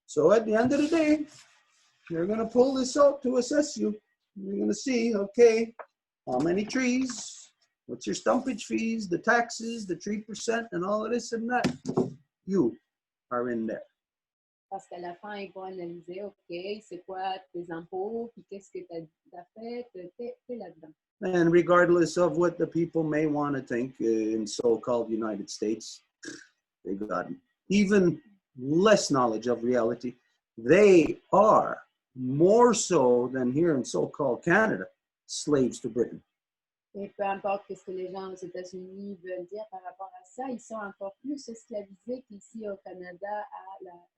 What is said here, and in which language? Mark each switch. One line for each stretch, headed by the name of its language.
English: So at the end of the day, you're going to pull this out to assess you. You're going to see, okay, how many trees, what's your stumpage fees, the taxes, the 3%, and all of this and that. You are in there.
French: Parce qu'à la fin, ils vont analyser, OK, c'est quoi tes impôts, puis qu'est-ce que tu as fait, t'es là-dedans.
English: And regardless of what the people may want to think in so-called United States, they got even less knowledge of reality. They are more so than here in so-called Canada, slaves to Britain.
French: Et peu importe ce que les gens aux États-Unis veulent dire par rapport à ça, ils sont encore plus esclavisés qu'ici au Canada à la.